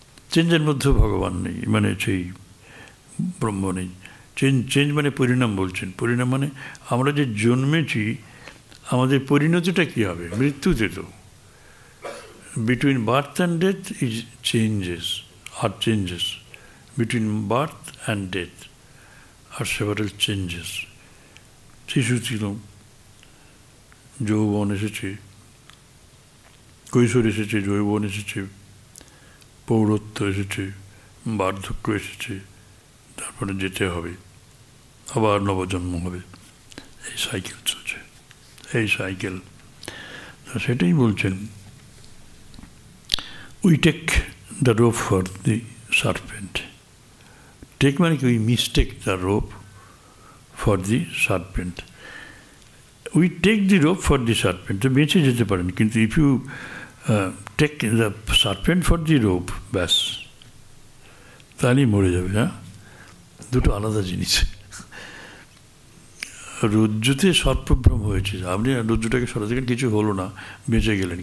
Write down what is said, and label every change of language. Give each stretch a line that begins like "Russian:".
Bangla: চেঞ্জের মধ্যে ভগবান নেই, মানে সেই ব্রহ্ম নেই। চেঞ্জ মানে পরিণাম বলছেন। পরিণাম মানে আমরা যে জন্মেছি, আমাদের পরিণতিটা কী হবে? মৃত্যুতে তো।
English: Between birth and death is changes, are changes. Between birth and death are several changes.
Bangla: শিশু ছিল, যৌবন এসেছে, কৈশোর এসেছে, যৌবন এসেছে, পৌরত্ব এসেছে, বার্ধক্য এসেছে, তারপরে যেতে হবে, আবার নবজন্ম হবে। এই সাইকেল চলছে, এই সাইকেল। সেটাই বলছেন,
English: We take the rope for the serpent. Take
Bangla: মানে কি?
English: We mistake the rope for the serpent. We take the rope for the serpent.
Bangla: তো বেঁচে যেতে পারেন, কিন্তু
English: if you take the serpent for the rope,
Bangla: ব্যাস তাহলেই মরে যাবে। হ্যাঁ, দুটো আলাদা জিনিস। রজ্জুতে সর্পভ্রম হয়েছে, আপনি রজ্জুটাকে সরা দেখেন, কিছু হলো না, বেঁচে গেলেন।